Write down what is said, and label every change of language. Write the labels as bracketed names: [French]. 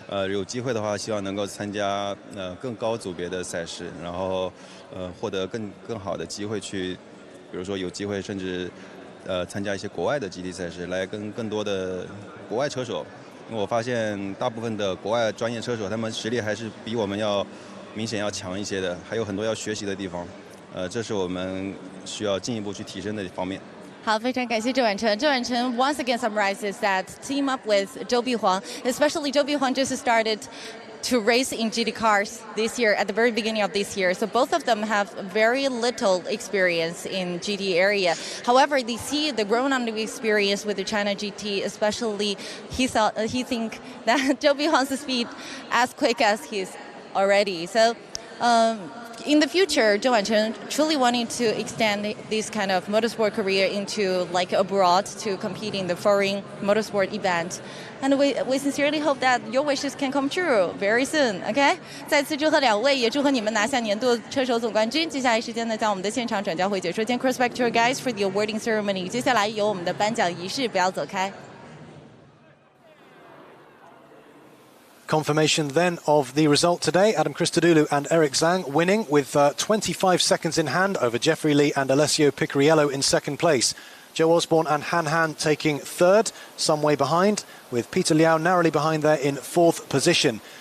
[Chinese] 有机会的话，希望能够参加更高组别的赛事，然后获得更好的机会去，比如说有机会甚至参加一些国外的 GT 赛事，来跟更多的国外车手。因为我发现大部分的国外专业车手，他们实力还是比我们要明显要强一些的，还有很多要学习的地方。这是我们需要进一步去提升的方面。好，非常感谢周婉晨。 [English] 周婉晨 once again summarizes that team up with Zhou Bihuang, especially Zhou Bihuang just started to race in GT cars this year at the very beginning of this year. So both of them have very little experience in GT area. However, they see the grown-up experience with the China GT, especially he think that Zhou Bihuang's speed as quick as he's already. So in the future, Zhou Wanchen truly wanting to extend this kind of motorsport career into like abroad to compete in the foreign motorsport event. And we sincerely hope that your wishes can come true very soon, okay? [Chinese] 再次祝贺两位，也祝贺你们拿下年度车手总冠军。接下来时间呢，将我们的现场转交会解说间 [English] cross back to your guys for the awarding ceremony. [Chinese] 接下来有我们的颁奖仪式，不要走开。 [English] Confirmation then of the result today. Adam Christodoulou and Eric Zhang winning with 25 seconds in hand over Jeffrey Lee and Alessio Picariello in second place. Joe Osborne and Han Han taking third, some way behind, with Peter Liao narrowly behind there in fourth position.